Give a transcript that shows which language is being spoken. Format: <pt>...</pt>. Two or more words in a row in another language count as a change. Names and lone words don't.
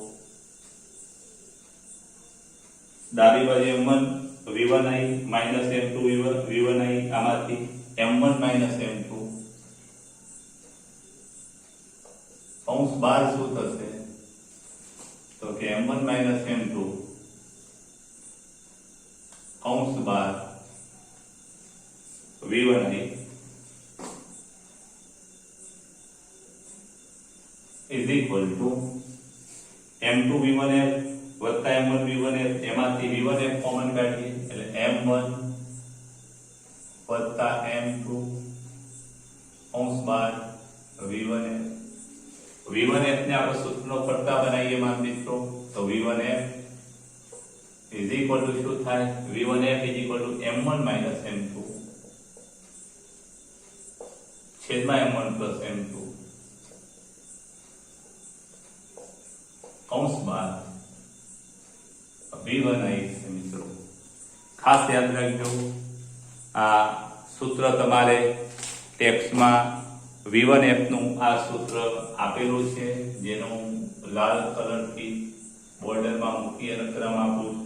<gu>ડાબી બાજુ m1 v1i માઈનસ m2 v1i આમાંથી m1 માઈનસ m2 કૌંસ બાર શું થશે તો કે m1 માઈનસ m2 કૌંસ બાર v1i</gu> <en>is equal to</en> <gu>m2 v1f વત્તા m1 v1f એમાંથી v1f કોમન કાઢીએ એટલે m1 વત્તા m2 કૌંસ બાર v1f. v1f ને આપણે સૂત્રનો પડતા બનાવીએ માન મિત્રો તો v1f</gu> <en>is equal to</en> <gu>શું થાય v1f</gu> <en>is equal to</en> <gu>m1 minus m2 છેદમાં m1 plus m2 કૌંસ બાર v1i છે મિત્રો. ખાસ યાદ રાખજો આ સૂત્ર તમારે ટેક્સ્ટમાં v1f નું આ સૂત્ર આપેલું છે જેનું લાલ કલરથી બોર્ડરમાં મૂકી અને ક્રમ આપું છું.</gu>